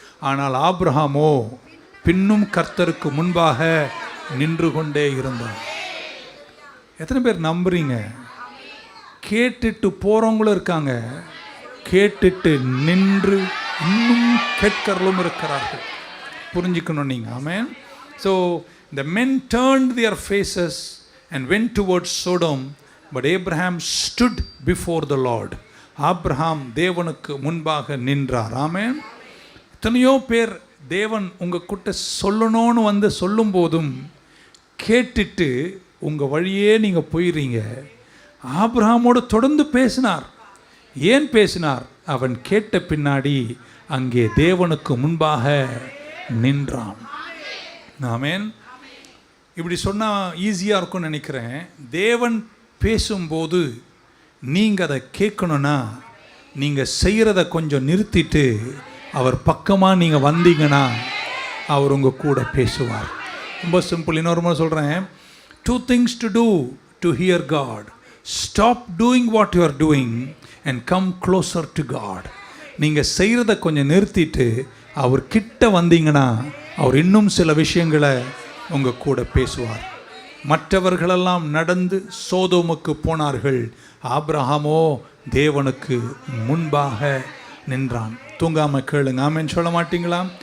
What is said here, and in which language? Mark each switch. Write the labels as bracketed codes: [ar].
[ta] ஆனால் ஆபிரகாமோ பின்னும் கர்த்தருக்கு முன்பாக நின்று கொண்டே இருந்தான். எத்தனை பேர் நம்புறீங்க? கேட்டுட்டு போகிறவங்களும் இருக்காங்க, கேட்டுட்டு நின்று இன்னும் கேட்கறலும் இருக்கிறார்கள். புரிஞ்சுக்கணும் நீங்கள். ஆமென். [en] So the men turned their faces and went towards Sodom, but Abraham stood before the Lord. [ta] Abraham தேவனுக்கு முன்பாக நின்றார். ஆமென். எத்தனையோ பேர் தேவன் உங்கள் கிட்ட சொல்லணும்னு வந்து சொல்லும் போதும் கேட்டுட்டு உங்கள் வழியே நீங்கள் போயிடுறீங்க. ஆபிரகாமோடு தொடர்ந்து பேசினார். ஏன் பேசினார்? அவன் கேட்ட பின்னாடி அங்கே தேவனுக்கு முன்பாக நின்றான். ஆமென். இப்படி சொன்னால் ஈஸியாக இருக்கும்னு நினைக்கிறேன். தேவன் பேசும்போது நீங்கள் அதை கேட்கணுன்னா நீங்கள் செய்கிறத கொஞ்சம் நிறுத்திட்டு அவர் பக்கமாக நீங்கள் வந்தீங்கன்னா அவர் உங்கள் கூட பேசுவார். ரொம்ப சிம்பிள். இன்னொரு முறை சொல்கிறேன். [en] 2 things to do to hear God. Stop doing what you are doing and come closer to God. [ta] நீங்கள் செய்கிறத கொஞ்சம் நிறுத்திட்டு அவர் கிட்ட வந்தீங்கன்னா அவர் இன்னும் சில விஷயங்களை உங்கள் கூட பேசுவார். மற்றவர்களெல்லாம் நடந்து சோதோமுக்கு போனார்கள். ஆபிரகாமோ தேவனுக்கு முன்பாக நின்றான். தூங்காமல் கேளுங்க. ஆமென் சொல்ல மாட்டீங்களா?